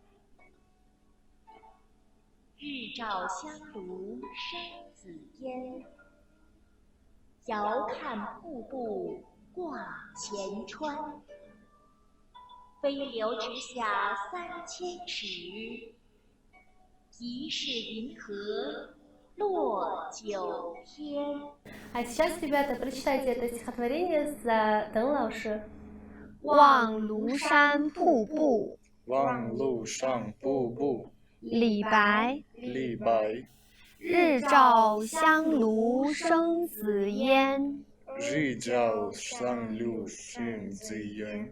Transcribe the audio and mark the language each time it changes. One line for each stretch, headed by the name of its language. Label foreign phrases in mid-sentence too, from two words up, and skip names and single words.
Chinese: 日照香炉生紫烟，遥看瀑布挂前川。飞流直下3000尺，疑是银河落九天。
Russian: А сейчас, ребята, прочитайте это стихотворение за Дэн Лауши.
Chinese: 望庐山瀑布，望庐山瀑布。李白。李白。日照香炉生紫烟，日照香炉生紫烟。